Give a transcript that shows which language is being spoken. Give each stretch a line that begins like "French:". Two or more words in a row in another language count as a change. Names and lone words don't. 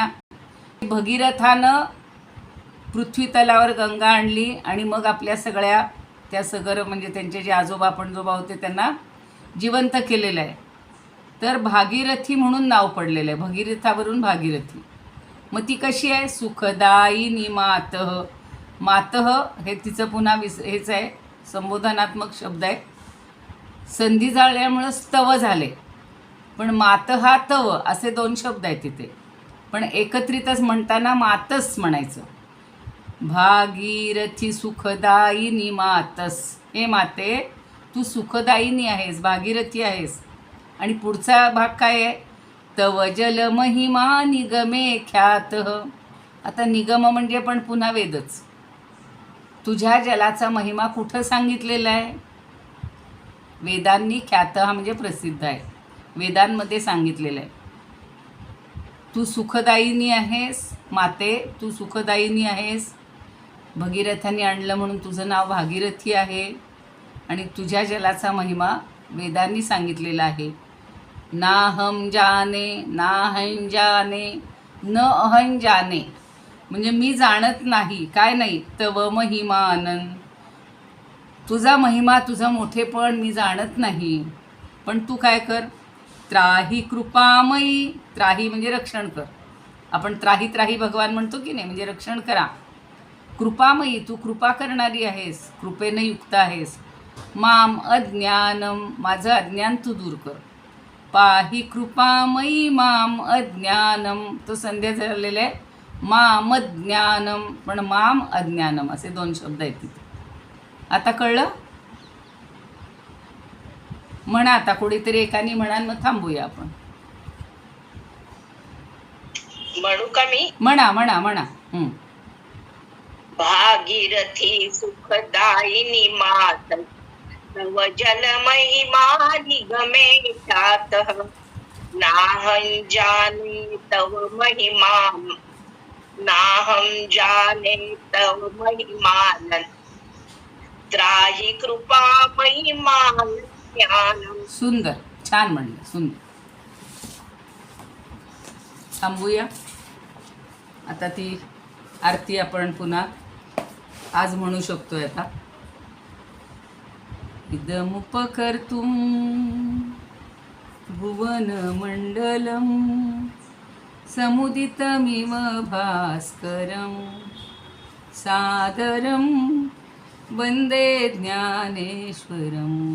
Marathi: भगीरथानं पृथ्वी तलावर गंगा आणली आणि मग आपल्या सगळ्या त्या सगर, म्हणजे त्यांचे जे आजोबा पणजोबा होते त्यांना जिवंत केलेलं आहे. तर भागीरथी म्हणून नाव पडलेलं आहे, भगीरथावरून भागीरथी. मग ती कशी आहे?
Sanskrit: सुखदायिनी मातः.
Marathi: मातः हे तिचं पुन्हा हेच आहे, संबोधनात्मक शब्द आहे. संधी झाल्यामुळं स्तव झाले, पण
Sanskrit: मातः तव
Marathi: असे दोन शब्द आहेत तिथे, पण एकत्रितच म्हणताना मातस म्हणायचं.
Sanskrit: भागीरथी सुखदायिनी मातस.
Marathi: हे माते, तू सुखदायिनी आहेस, भागीरथी आहेस. आणि पुढचा भाग काय आहे?
Sanskrit: तव जल महिमा निगमे ख्यातः.
Marathi: आता निगम म्हणजे पण पुन्हा वेदच. तुझ्या जलाचा महिमा कुठं सांगितलेला आहे? वेदांनी. ख्यात हा म्हणजे प्रसिद्ध आहे, वेदांमध्ये सांगितलेलं आहे. तू सुखदायिनी आहेस माते, तू सुखदायिनी आहेस. भगीरथांनी आणलं म्हणून तुझं नाव भागीरथी आहे आणि तुझ्या जलाचा महिमा वेदांनी सांगितलेला आहे.
Sanskrit: नाहं जाने. नाहं जाने. न अहं जाने
Marathi: म्हणजे मी जाणत नाही. काय नाही?
Sanskrit: तव महिमानन.
Marathi: तुझा महिमा, तुझं मोठेपण मी जाणत नाही. पण तू काय कर?
Sanskrit: त्राही कृपामयी.
Marathi: त्राही म्हणजे रक्षण कर. आपण
Sanskrit: त्राही त्राही
Marathi: भगवान म्हणतो की नाही, म्हणजे रक्षण करा. कृपामयी, तू कृपा करणारी आहेस, कृपेने युक्त आहेस.
Sanskrit: माम अज्ञानम.
Marathi: माझं अज्ञान तू दूर कर.
Sanskrit: पाही कृपामयी माम अज्ञानम.
Marathi: तो संध्या झालेला आहे.
Sanskrit: माम ज्ञानम,
Marathi: पण
Sanskrit: माम अज्ञानम
Marathi: असे दोन शब्द आहेत तिथे. आता कळलं? म्हणा आता, कोणीतरी एकाने म्हणा, मग थांबूया आपण. म्हणू का मी? म्हणा म्हणा म्हणा.
Sanskrit: भागीरथी सुखदायिनी मात तव जल महिमा निगमे ख्यातः नाहं जाने तव महिमा नाहं जाने तव महिमानं त्राहि कृपा महिमान ज्ञानम्.
Marathi: सुंदर, छान म्हणलं, सुंदर. थांबूया आता. ती आरती आपण पुन्हा आज म्हणू शकतोय आता.
Sanskrit: इदमुपकर्तुं भुवनमण्डलं समुदितमिव भास्करं सादरं वन्दे ज्ञानेश्वरं.